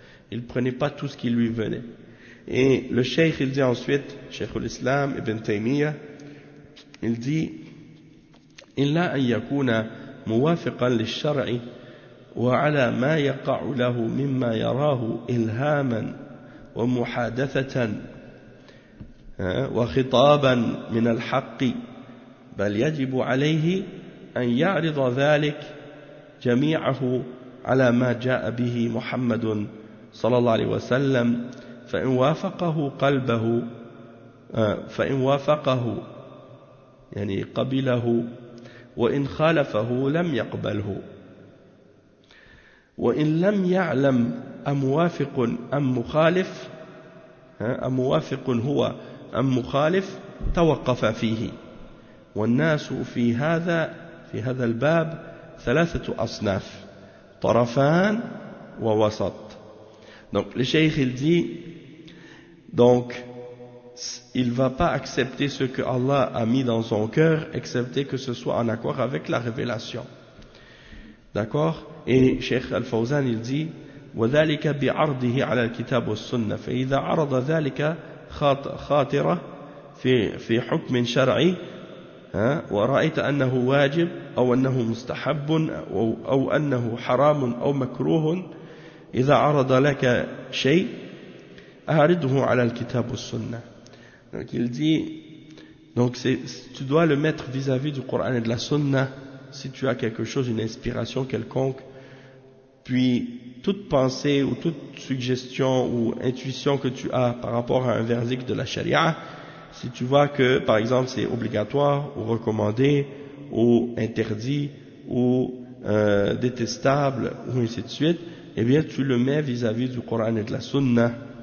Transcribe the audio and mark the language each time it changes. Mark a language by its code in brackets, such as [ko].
[fr] Il ne prenait pas tout ce qui lui venait. Et le cheikh, il dit ensuite, Cheikh al-Islam Ibn Taymiyyah, il dit, [ar] إلا أن يكون موافقا للشرع وعلى ما يقع له مما يراه إلهاما ومحادثة وخطابا من الحق بل يجب عليه أن يعرض ذلك جميعه على ما جاء به محمد صلى الله عليه وسلم فإن وافقه يعني قبله وإن خالفه لم يقبله وإن لم يعلم أموافق أم مخالف أموافق هو أم مخالف توقف فيه والناس في هذا الباب ثلاثة أصناف طرفان ووسط. [fr] Donc le cheikh il dit, donc il ne va pas accepter ce que Allah a mis dans son cœur, excepté que ce soit en accord avec la révélation. D'accord? Et Cheikh Al-Fawzan il dit [ar] وذلك بعرضه على الكتاب والسنة فإذا عرض ذلك خاطرة في حكم شرعي ورأيت أنه واجب أو أنه مستحب أو أنه حرام أو مكروه إذا عرض لك شيء أعرضه على الكتاب والسنة. [fr] Donc il dit, donc tu dois le mettre vis-à-vis du Coran et de la Sunna si tu as quelque chose, une inspiration quelconque, puis toute pensée ou toute suggestion ou intuition que tu as par rapport à un verdict de la charia, si tu vois que par exemple c'est obligatoire ou recommandé ou interdit ou détestable ou ainsi de suite, eh bien tu le mets vis-à-vis du Coran et de la Sunna.